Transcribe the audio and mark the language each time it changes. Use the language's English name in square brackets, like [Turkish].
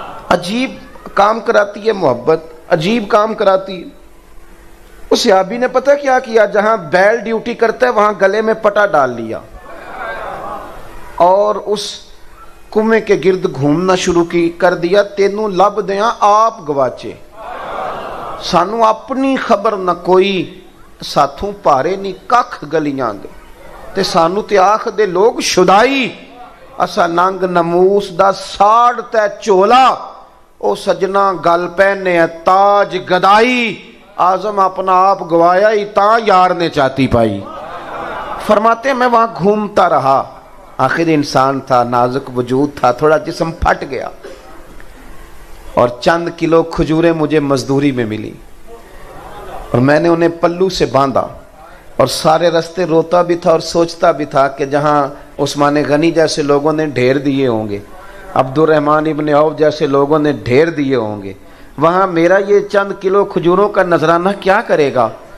[Urdu] عجیب کام کراتی ہے محبت, عجیب کام کراتی ہے. اس صحابی نے پتہ کیا کیا, جہاں بیل ڈیوٹی کرتا ہے وہاں گلے میں پٹا ڈال لیا اور اس کنویں کے گرد گھومنا شروع کر دیا. [Punjabi] تینوں لب دیاں آپ گواچے, سانو اپنی خبر نہ کوئی, ساتھوں پارے نہیں ککھ گلیاں دے, تے سانو تے آخ دے لوگ شدائی. اسا ننگ نموس دا ساڑ تے چولا, او سجنا گل پہنے تاج گدائی. آزم اپنا آپ گوایا ہی تا یار نے چاہتی پائی. [Urdu] فرماتے ہیں میں وہاں گھومتا رہا, آخر انسان تھا, نازک وجود تھا, تھوڑا جسم پھٹ گیا, اور چند کلو کھجوریں مجھے مزدوری میں ملی, اور میں نے انہیں پلو سے باندھا, اور سارے رستے روتا بھی تھا اور سوچتا بھی تھا کہ جہاں عثمان غنی جیسے لوگوں نے ڈھیر دیے ہوں گے, عبد الرحمن ابن عوف جیسے لوگوں نے ڈھیر دیے ہوں گے, وہاں میرا یہ چند کلو کھجوروں کا نذرانہ کیا کرے گا.